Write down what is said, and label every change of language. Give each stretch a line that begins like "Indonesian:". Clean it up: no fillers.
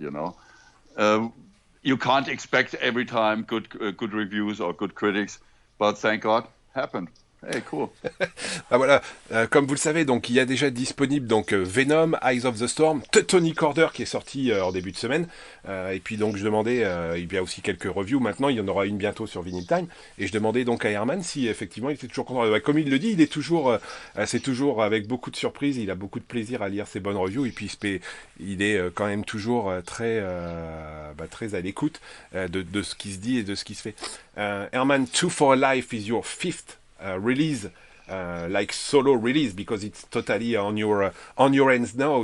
English: You know, you can't expect every time good reviews or good critics, but thank God, happened. Hey, cool.
French: Voilà, comme vous le savez, donc il y a déjà disponible donc Venom, Eyes of the Storm, Teutonic Order qui est sorti en début de semaine, et puis donc je demandais, il y a aussi quelques reviews maintenant, il y en aura une bientôt sur Vinyltime, et je demandais donc à Herman si effectivement il était toujours content. Comme il le dit, il est toujours, c'est toujours avec beaucoup de surprises, il a beaucoup de plaisir à lire ses bonnes reviews, et puis il est quand même toujours très à l'écoute de ce qui se dit et de ce qui se fait.
English: Herman, Two for Life is your fifth release, like solo release, because it's totally on your hands now.